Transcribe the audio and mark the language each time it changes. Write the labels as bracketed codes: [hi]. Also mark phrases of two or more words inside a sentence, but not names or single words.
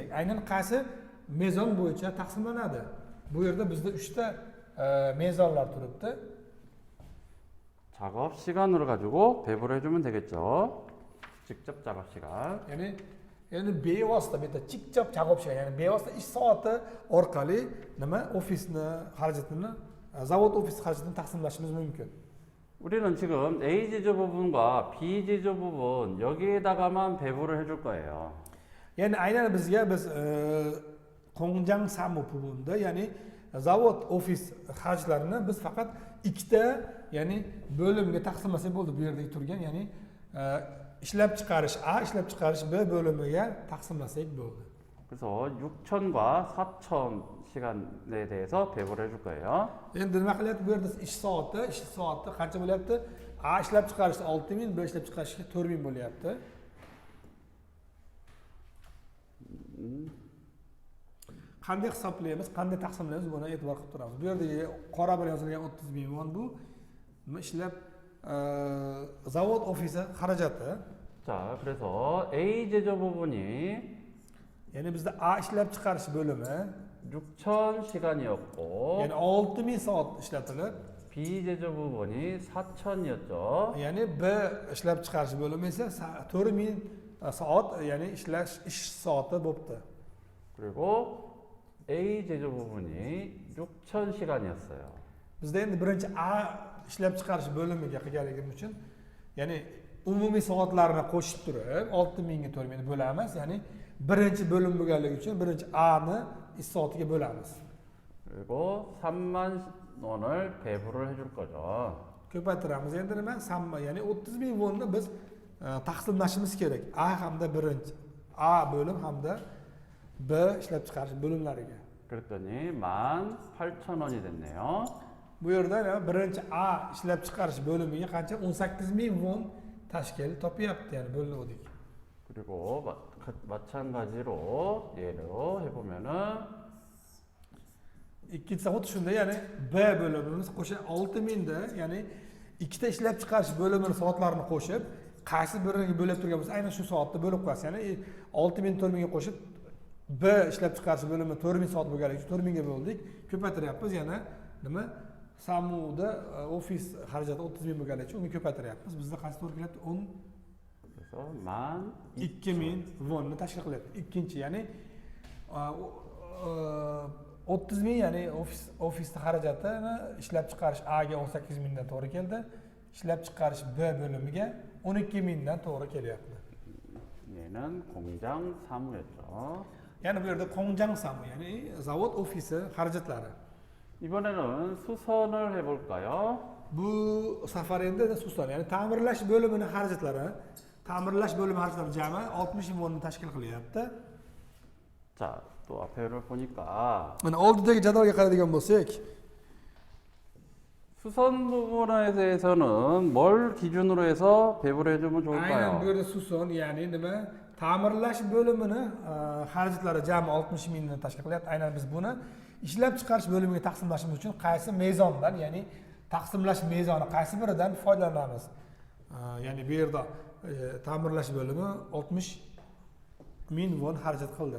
[uz] Aynan qaysi mezon bo'yicha taqsimlanadi? Bu yerda bizda 3 ta mezonlar turibdi. [ko] 작업 시간으로 가지고 배부를 해주면 되겠죠. 직접 작업 시간. [uz] Ya'ni bevosita bu yerda [ko] 직접 작업 시간, [uz] ya'ni bevosita ish soati orqali nima ofisni xarajatini, zavod ofisi xarajatini taqsimlashimiz mumkin. [ko] 우리는 지금 A 제조 부분과 B 제조 부분 여기에다가만 배부를 해줄 거예요. [uz] Ya'ni aynan biz [ko] 공장 사무 [uz] bu분da, ya'ni zavod ofis xarajatlarini biz faqat ikkita, ya'ni bo'limga taqsimlasak bo'ldi. Bu yerdagi turgan, ya'ni ishlab chiqarish A, ishlab chiqarish B bo'limiga taqsimlasak bo'ldi. [ko] 그래서 6천과 4천 시간에 대해서 배부를 해줄 거예요. [uz] Endi nima qilyapti bu yerda ish soati qancha bo'lyapti? A ishlab chiqarish 6000, B ishlab chiqarish 4000 bo'lyapti. Qanday hisoblaymiz, qanday taqsimlaymiz, buni e'tibor qilib turamiz. Bu yerda qora bilan yozilgan 30 ming won bu nima ishlab zavod ofisi xarajati. [ko] 자, 그래서 A 제조 부분이 [uz] Ya'ni bizda A ishlab chiqarish bo'limi [ko] 6천 시간이었고, [uz] ya'ni 6000 soat ishlatilib, [ko] B 제조 부분이 4천이었죠. [uz] ya'ni B ishlab chiqarish bo'limi esa 4000 soat, ya'ni ish soati bo'libdi. [ko] 그리고 A 제조 부분이 6천 시간이었어요. [uz] Bizda endi birinchi A ishlab chiqarish bo'limiga qilganligimiz uchun, ya'ni umumiy soatlarni qo'shib turib 6000 ga 4000 bo'lamiz, ya'ni birinchi bo'lim bo'lganligi uchun birinchi A ni ish soatiga bo'lamiz. [ko] 그리고 3만 원을 배부를 해줄 거죠. [uz] Ko'paytiramiz. Endi nima? Ya'ni 30 ming wonni biz taqsimlashimiz kerak. A hamda birinchi A bo'lim hamda B ishlab chiqarish bo'limlariga. [ko] 그랬더니 18,000원이 됐네요. [uz] Bu yerda birinchi A ishlab chiqarish bo'limiga qancha? 18 ming won tashkil topyapti, ya'ni bo'linuvdik. [ko] 그리고 마찬가지로 얘로 해보면은 [uz] Ikkisi xuddi shunday, ya'ni B bo'limimiz qo'sha 6000 da, ya'ni ikkita ishlab chiqarish bo'limini soatlarini qo'shib, qaysi biriga bo'lib turgan bo'lsa, aynan shu soatda bo'lib qo'yasiz. Ya'ni 6000 4000 ga qo'shib B ishlab chiqarish bo'limi 4000 soat bo'lganligi uchun 4000 ga bo'ldik. Ko'paytiryapmiz, yana nima? Samuda ofis xarajati 30 ming bo'lganligi uchun uni ko'paytiryapmiz. Bizda qaysi to'g'ri kelyapti? [ko] 그래서 [uz] 2000 wonni tashkil qilyapti. Ikkinchi, ya'ni o'ttiz ming, ya'ni ofisni xarajatini ishlab chiqarish Aga 18 mingdan to'g'ri keldi. Ishlab chiqarish B bo'limiga 12 mingdan to'g'ri kelyapti. [ko] 얘는 공장 사무였죠. [uz] Ya'ni bu yerda [ko] 공장 사무, [uz] ya'ni zavod ofisi xarajatlari. [ko] 이번에는 수선을 해볼까요? [uz] Bu safar endi xususan, ya'ni ta'mirlash bo'limining xarajatlari, ta'mirlash bo'limi xarajatlari jami 60 mingni tashkil qilyapti. [ko] 자, 또 앞에를 보니까 [uz] Mana oldidagi jadvalga qaraydigan bo'lsak, [ko] 수선 부분에 대해서는 뭘 기준으로 해서 배분을 해주면 [uz] aynan bu [ko] 좋을까요? [uz] yerda xususan, ya'ni nima? Ta'mirlash bo'limini xarajatlari jami 60 mingni tashkil qilyapti. Aynan biz buni ishlab chiqarish bo'limiga taqsimlashimiz uchun qaysi mezondan, ya'ni taqsimlash mezoni qaysi biridan foydalanamiz? Ya'ni bu yerda ta'mirlash bo'limi 60 ming won xarajat qildi.